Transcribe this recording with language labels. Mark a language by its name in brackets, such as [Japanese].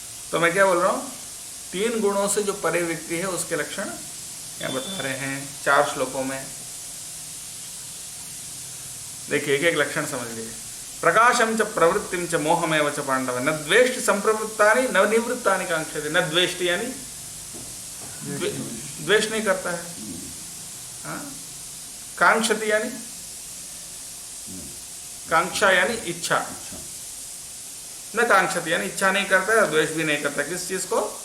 [Hindi] तो मैं क्या बोल रहा हूँ, 3 गुणों से जो परे व्यक्ति है उसके लक्षण यहाँ बता रहे हैं 4 श्लोकों में। देखिए एक एक लक्षण समझ लीजिए। [Sanskrit] प्रकाशं च प्रवृत्तिं च मोहमेव च पांडव न द्वेष्टि संप्रवृत्तानि न निवृत्तानि कांक्षते। [Hindi] न द्वेष्टि यानी द्वेष नहीं करता है, कांक्षति यानी कांक्षा यानी इच्छा, न कांक्षति यानी इच्छा नहीं करता है और द्वेष भी नहीं करता। किस चीज को?